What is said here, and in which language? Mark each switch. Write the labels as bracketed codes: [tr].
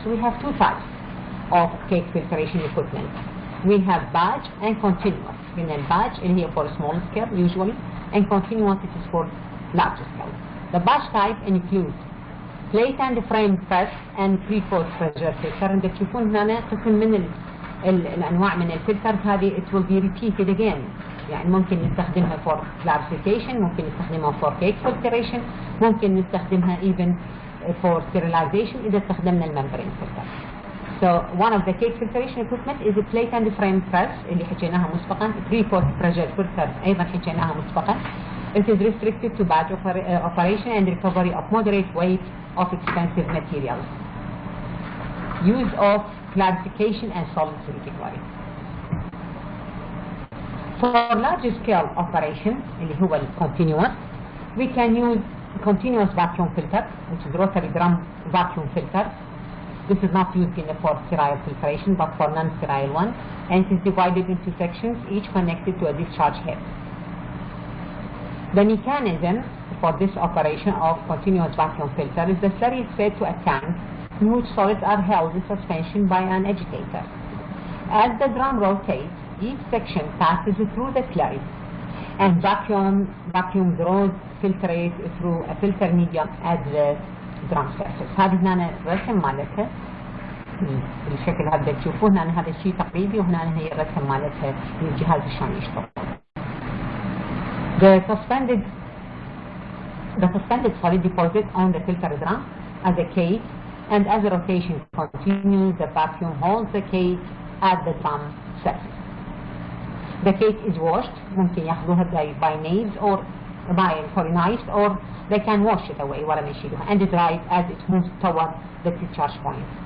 [en] We have 2 types of cake filtration equipment. We have batch and continuous. In a batch, and here for a small scale usually, and continuous it is for large scale. The batch type includes plate and frame press and pre-post pressure filter. [ar] and تشوفون هنا قسم من الأنواع من الفلترز هذه [en] it will be repeated again. [ar] يعني ممكن نستخدمها [en] for clarification, [ar] ممكن نستخدمها [en] for cake filtration, [ar] ممكن نستخدمها [en] even for sterilization [ar] إذا استخدمنا الممبرين filter. [en] So one of the cake filtration equipment is a plate and frame press [ar] اللي حكيناها مسبقا. [en] pre-post pressure filter [ar] أيضا حكيناها مسبقا. [en] It is restricted to batch operation and recovery of moderate weight of expensive materials. Use of clarification and solid recovery. For large scale operation [ar] اللي هو [en] continuous, we can use continuous vacuum filter, which is rotary drum vacuum filter. This is not used for sterile filtration but for non-sterile one, and it is divided into sections, each connected to a discharge head. The mechanism for this operation of continuous vacuum filter is the slurry is fed to a tank in which solids are held in suspension by an agitator. As the drum rotates, each section passes through the slurry, and vacuum draws filtrate through a filter medium at the drum surface. [ar] هذه هنا الرسم مالتها بالشكل هذا تشوفوه هنا. هذا الشيء تقريبي، وهنا هي الرسم مالتها الجهاز شلون يشتغل. [en] The suspended solid deposit on the filter drum as a cage, and as the rotation continues, the vacuum holds the cage at the drum surface. The cage is washed. [ar] ممكن ياخذوها [en] by knives or knives, or they can wash it away and dried as it moves toward the discharge point.